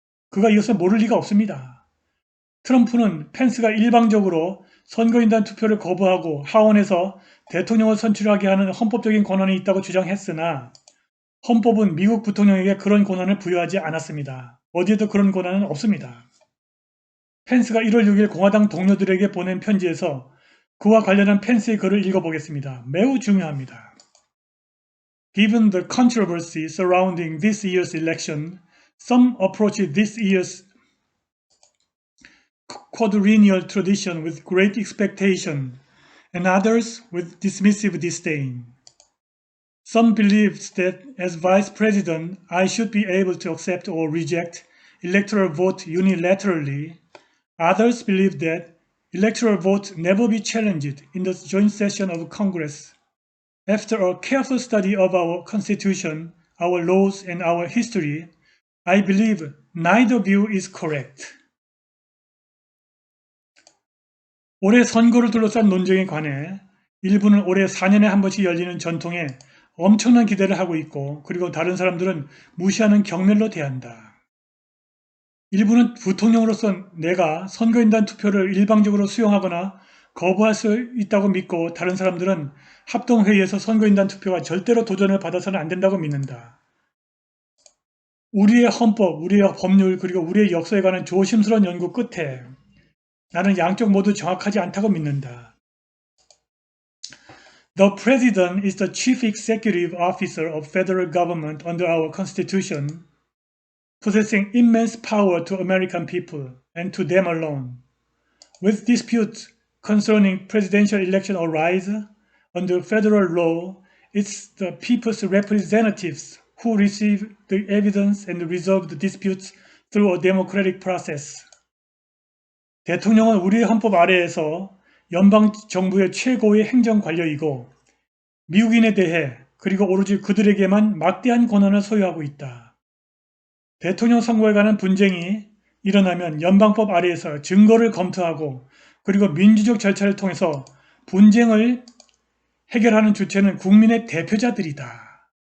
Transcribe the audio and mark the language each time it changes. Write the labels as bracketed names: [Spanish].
[Korean] 그가 이것을 모를 리가 없습니다. 트럼프는 펜스가 일방적으로 선거인단 투표를 거부하고 하원에서 대통령을 선출하게 하는 헌법적인 권한이 있다고 주장했으나 헌법은 미국 부통령에게 그런 권한을 부여하지 않았습니다. 어디에도 그런 권한은 없습니다. 펜스가 1월 6일 공화당 동료들에게 보낸 편지에서 그와 관련한 펜스의 글을 읽어보겠습니다. 매우 중요합니다. [English] Given the controversy surrounding this year's election, some approach this year's quadrennial tradition with great expectation, and others with dismissive disdain. Some believes that as vice president, I should be able to accept or reject electoral vote unilaterally. Others believe that electoral vote never be challenged in the joint session of Congress. After a careful study of our Constitution, our laws, and our history, I believe neither view is correct. [Korean] 올해 선거를 둘러싼 논쟁에 관해 일부는 올해 4년에 한 번씩 열리는 전통에 엄청난 기대를 하고 있고, 그리고 다른 사람들은 무시하는 경멸로 대한다. 일부는 부통령으로서 내가 선거인단 투표를 일방적으로 수용하거나 거부할 수 있다고 믿고, 다른 사람들은 합동회의에서 선거인단 투표가 절대로 도전을 받아서는 안 된다고 믿는다. 우리의 헌법, 우리의 법률, 그리고 우리의 역사에 관한 조심스러운 연구 끝에 나는 양쪽 모두 정확하지 않다고 믿는다. [English] The President is the Chief Executive Officer of federal government under our Constitution, possessing immense power to American people and to them alone. With disputes concerning presidential election arise under federal law, it's the people's representatives who receive the evidence and resolve the disputes through a democratic process. [Korean] 대통령은 우리의 헌법 아래에서 연방정부의 최고의 행정관료이고 미국인에 대해 그리고 오로지 그들에게만 막대한 권한을 소유하고 있다. 대통령 선거에 관한 분쟁이 일어나면 연방법 아래에서 증거를 검토하고 그리고 민주적 절차를 통해서 분쟁을 해결하는 주체는 국민의 대표자들이다.